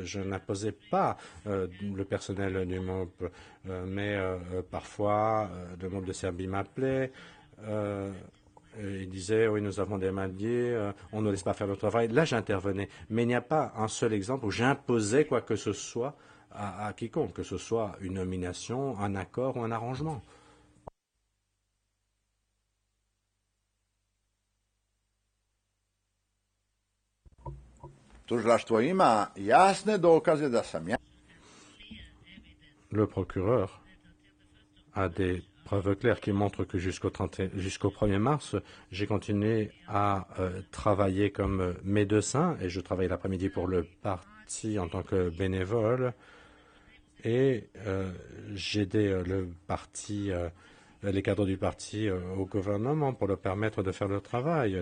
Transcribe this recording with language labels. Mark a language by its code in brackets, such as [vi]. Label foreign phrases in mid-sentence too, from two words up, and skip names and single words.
[fr] Je n'imposais pas le personnel du MOP, mais parfois le MOP de Serbie m'appelait. Il disait, oui, nous avons des mains liées, on ne laisse pas faire le travail. Là, j'intervenais. Mais il n'y a pas un seul exemple où j'imposais quoi que ce soit à quiconque, que ce soit une nomination, un accord ou un arrangement. [sr] Tužilaštvo ima jasne dokaze da sam ja. [fr] Le procureur a des preuves claires qui montrent que jusqu'au 1er mars, j'ai continué à travailler comme médecin et je travaillais l'après-midi pour le parti en tant que bénévole. Et j'aidais le parti, les cadres du parti au gouvernement pour leur permettre de faire le travail.